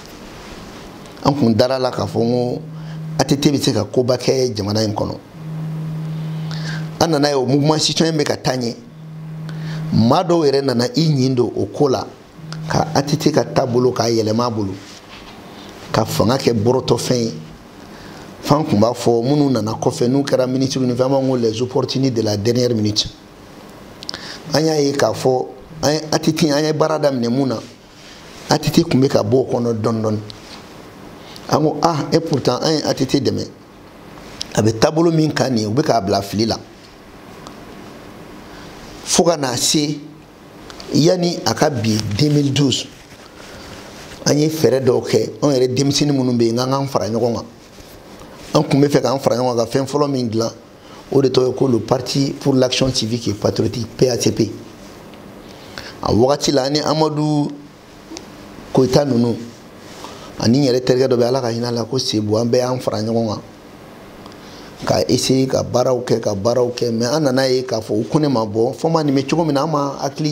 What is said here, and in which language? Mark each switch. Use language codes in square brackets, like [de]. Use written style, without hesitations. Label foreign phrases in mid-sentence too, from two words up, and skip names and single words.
[bm] an tun dara la k'a fɔ n ko ATT bɛ se ka koba kɛ jamana in kɔnɔ an nana ye o [fr] mouvement citoyen [bm] bɛ ka taa ɲɛ maa dɔw yɛrɛ nana i ɲin don o ko la ka ATT ka taabolo k'a yɛlɛma a bolo ka fanga kɛ bɔrɔtɔfɛn ye fan tun b'a fɔ minnu nana kɔfɛ n'u kɛra ministre ni fɛn b'an ko [fr] les opportunités de la dernière minute [bm] an y'a ye k'a fɔ an ye ATT an ye baara daminɛ mun na ATT tun bɛ ka bɔ o kɔnɔ dɔɔni dɔɔni an ko [fr] et pourtant [bm] an ye ATT dɛmɛ a bɛ taabolo min kan nin ye u bɛ k'a bila fili la fo ka n'a se yanni a ka bi 2012 an ye fɛɛrɛ dɔw kɛ anw yɛrɛ denmisɛnnin minnu bɛ yen n k'an fara ɲɔgɔn kan an tun bɛ fɛ k'an fara ɲɔgɔn kan ka fɛn fɔlɔ min dilan o de to ko le parti pour l'action civique et patriotique PACP a wakati la ni Amadou Koita nunu ani yɛrɛ terikɛ dɔ bɛ ala ka hinɛ la ko Sebu an bɛɛ y'an fara ɲɔgɔn kan ka essayer ka baaraw kɛ mais an nana ye k'a fɔ u ko ne ma bɔ fɔ ma nin bɛ cogo min na an ma hakili